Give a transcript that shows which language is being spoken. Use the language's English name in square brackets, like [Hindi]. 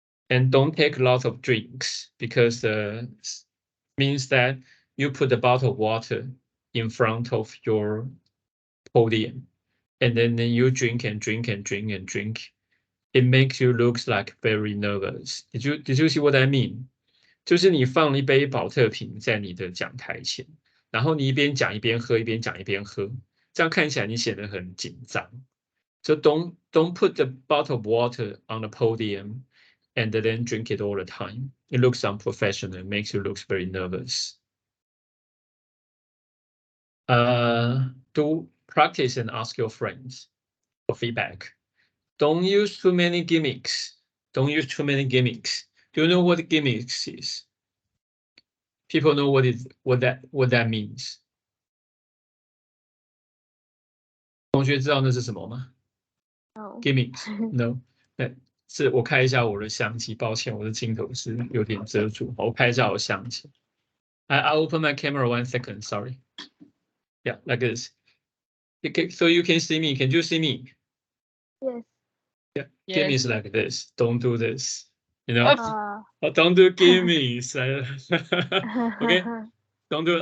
[English] And don't take lots of drinks, because means that you put a bottle of water in front of your podium, and then you drink and drink and drink and drink. It makes you look like very nervous. Did you see what I mean? [Chinese] 就是你放了一杯保特瓶在你的讲台前，然后你一边讲一边喝，一边讲一边喝，这样看起来你显得很紧张。 [English] So don't put the bottle of water on the podium and then drink it all the time. It looks unprofessional. It makes you look very nervous. Do practice and ask your friends for feedback. Don't use too many gimmicks. Don't use too many gimmicks. Do you know what gimmicks is? People know what that means. [Chinese] 同学知道那是什么吗？ [English] No. Gimmicks? No. [Chinese] 是我开一下我的相机，抱歉，我的镜头是有点遮住。我开一下我相机。 [English] I'll open my camera 1 second. Sorry. Yeah, like this. Okay, so you can see me. Can you see me? Yes. Yeah. Yes. Gimmicks like this. Don't do this. Uh, Don't do gimmicks. Okay. Don't do.